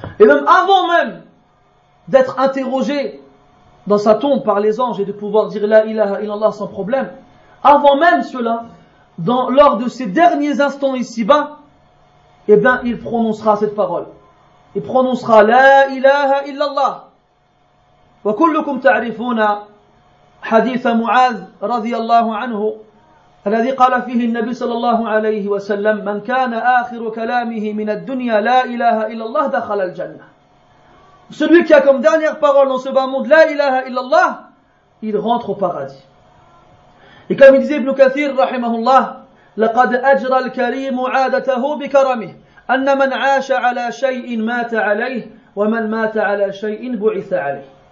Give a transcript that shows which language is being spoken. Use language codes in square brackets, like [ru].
[fr] Et même avant même d'être interrogé dans sa tombe par les anges et de pouvoir dire la ilaha illallah sans problème, avant même cela, lors de ses derniers instants ici-bas, eh bien, il prononcera cette parole. Il prononcera la ilaha illallah. [ar] Wa kullukum ta'rifuna haditha Mu'az radiyallahu anhu الذي قال فيه النبي صلى الله عليه وسلم من كان آخر كلامه من الدنيا لا إله إلا الله دخل الجنة. [fr] Celui qui a comme dernière parole dans ce bas monde la ilaha illallah, il rentre au paradis. Et comme il disait Ibn Kathir [ar] رحمه الله لقد أجرى الكريم عادته بكرمه أن من عاش على شيء مات عليه ومن مات على شيء بعث عليه.